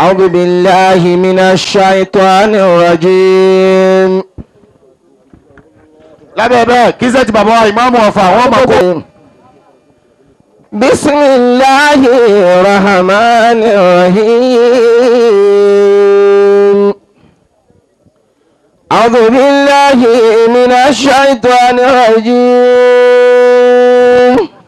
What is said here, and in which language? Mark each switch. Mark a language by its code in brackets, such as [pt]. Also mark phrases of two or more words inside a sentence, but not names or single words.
[ar] أعوذ بالله من الشيطان الرجيم. [yo] lábẹ́ bẹ́ẹ̀ kí sẹ́ẹ̀tì bàbá wa ìmáàmù ọ̀fà wọ́n máa kó. [ar] بسم الله الرحمن الرحيم. أعوذ بالله من الشيطان الرجيم.